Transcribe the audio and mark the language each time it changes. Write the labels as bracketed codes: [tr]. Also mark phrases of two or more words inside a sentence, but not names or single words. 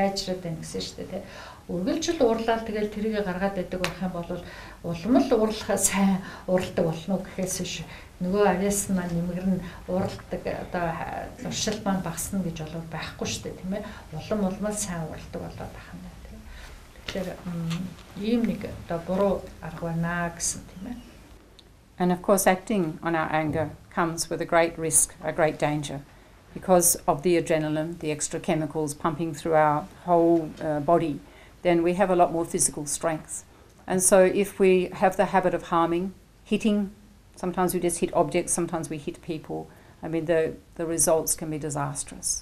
[mn] Сайжраад байна гэсэн шүү дээ тий. Үргэлжил уурлаад тэгэл тэрийгэ гаргаад байдаг байх юм бол улам л уурлахаа сайн уурладаг болно гэхээс биш нөгөө авьяас маань нэмгэрн уурладаг одоо зуршил маань багасна гэж болов байхгүй шүү дээ тийм ээ. Улам сайн уурладаг болоод байх юм байна тийм. Тэгэхээр ийм нэг одоо буруу арга байна гэсэн тийм ээ. [en] And of course acting on our anger comes with a great risk, a great danger, because of the adrenaline, the extra chemicals pumping through our whole body. Then we have a lot more physical strength. And so if we have the habit of harming, hitting, sometimes we just hit objects, sometimes we hit people, I mean the results can be disastrous.